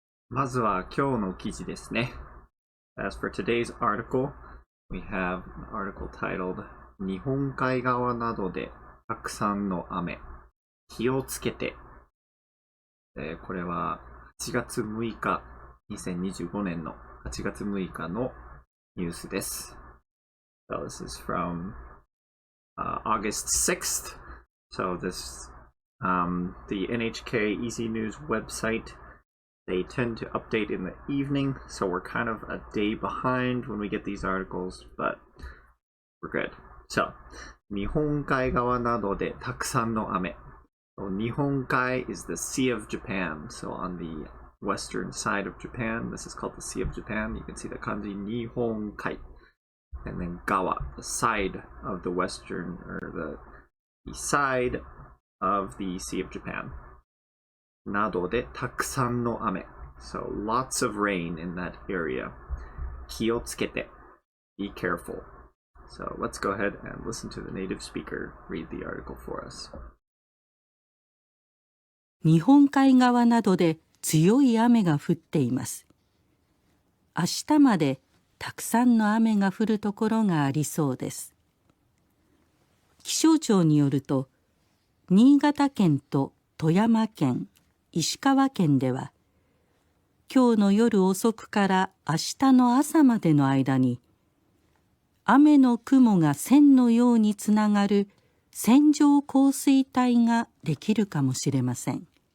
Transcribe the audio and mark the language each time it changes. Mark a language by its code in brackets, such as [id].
[ja] まずは今日の記事ですね。 [en] As for today's article, we have an article titled [ja] 日本海側などでたくさんの雨。気をつけて。これは8月6日、2025年の8月6日のニュースです。 [en] So this is from August 6th. So the NHK Easy News website, they tend to update in the evening, so we're kind of a day behind when we get these articles, but we're good. [ja] So, 日本海側などでたくさんの雨。 [en] So, 日本海 is the Sea of Japan. So on the western side of Japan, this is called the Sea of Japan. You can see the kanji 日本海. And then 側, the side of the western, or the side of the Sea of Japan. [ja] などでたくさんの雨. [en] So lots of rain in that area. [ja] 気をつけて. [en] Be careful. So let's go ahead and listen to the native speaker read the article for us. [ja] 日本海側などで強い雨が降っています。明日までたくさんの雨が降るところがありそうです。気象庁によると、新潟県と富山県、石川県では、今日の夜遅くから明日の朝までの間に、雨の雲が線のようにつながる線状降水帯ができるかもしれません。